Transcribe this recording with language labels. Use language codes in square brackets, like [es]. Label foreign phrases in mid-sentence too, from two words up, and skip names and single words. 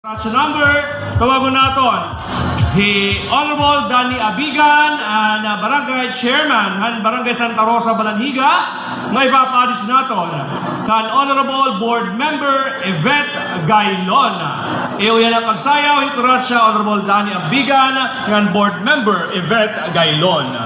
[en] Ratio number, [war] tawagon naton. He Honorable Danny Abigan, na Barangay Chairman, han Barangay Santa Rosa, Balanhiga, may papadis naton. Kan Honorable Board Member Yvette Gailon. Iyo yan ang pagsayaw, hikurat siya Honorable Danny Abigan, kan Board Member Yvette Gailon.